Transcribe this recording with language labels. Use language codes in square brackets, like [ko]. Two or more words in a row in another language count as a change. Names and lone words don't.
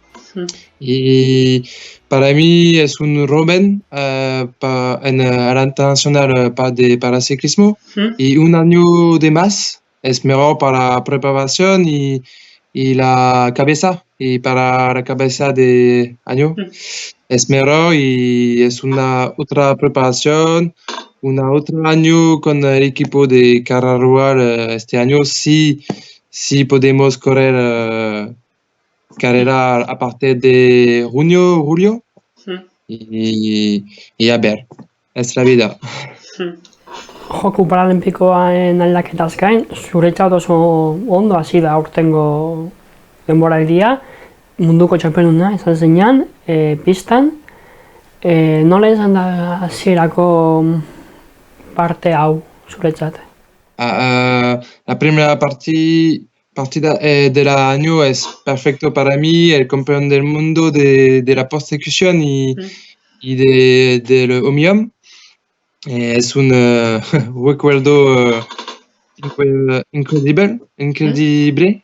[es] Y para mí es un Rubén en la internacional de paraciclismo y un año de más es mejor para preparación y la cabeza, y para la cabeza de año es mejor y es una otra preparación, otro año con el equipo de Caja Rural. Este año sí podemos correr carrera a partir de junio, julio y a ver, es la vida. [eu] Joku Paralimpikoaren aldaketaz gain, zuretzat oso ondo hasi da aurtengo denboraldia, munduko txapelduna izan zenean, pistan. Nola izan da hasierako parte hau zuretzat? [es] La primera partida del año es perfecto para mí, el campeón del mundo de la persecución y del Omnium. Es un recuerdo increíble.